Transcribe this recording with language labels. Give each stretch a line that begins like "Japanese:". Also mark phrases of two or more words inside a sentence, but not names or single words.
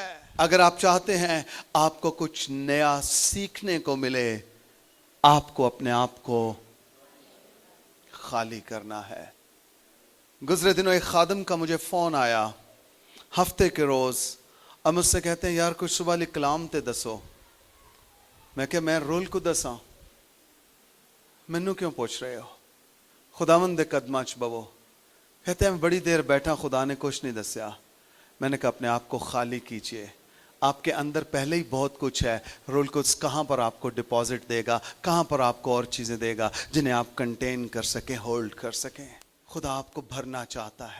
Urdu: اگر آپ چاہتے ہیں آپ کو کچھ نیا سیکھنے کو ملے، آپ کو اپنے آپ کو خالی کرنا ہے. گزرے دنوں ایک خادم کا مجھے فون آیا، ہفتے کے روز، اب مجھ سے کہتے ہیں یار کچھ صبح لی
Punjabi: کلام تے دسو. میں کہ میں رول کو دساں، مینوں
Urdu: کیوں پوچھ رہے ہو؟
Punjabi: خداوند دے قدماں چ بوو.
Urdu: کہتے ہیں میں بڑی دیر بیٹھا، خدا نے کچھ نہیں دسیا. میں نے کہا اپنے آپ کو خالی کیجئے آپ کے اندر پہلے ہی بہت کچھ ہے. رول قدس کہاں پر آپ کو ڈپازٹ دے گا, کہاں پر آپ کو اور چیزیں دے گا جنہیں آپ کنٹین کر سکیں, ہولڈ کر سکیں. خدا آپ کو بھرنا چاہتا ہے.